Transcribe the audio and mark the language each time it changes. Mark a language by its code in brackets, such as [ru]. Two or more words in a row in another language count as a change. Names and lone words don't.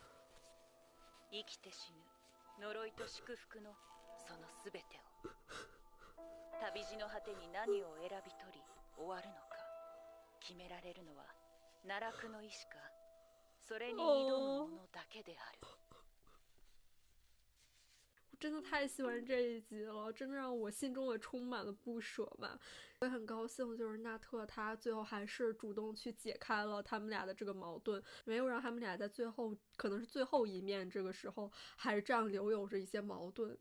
[ja] 生きて死ぬ呪いと祝福のその全てを。旅路の果てに何を選び取り終わるのか決められるのは奈落の意志かそれに挑む者だけである。 [zh] 真的太喜欢这一集了，真的让我心中也充满了不舍吧。我也很高兴，就是纳特他最后还是主动去解开了他们俩的这个矛盾，没有让他们俩在最后可能是最后一面这个时候还是这样留有着一些矛盾。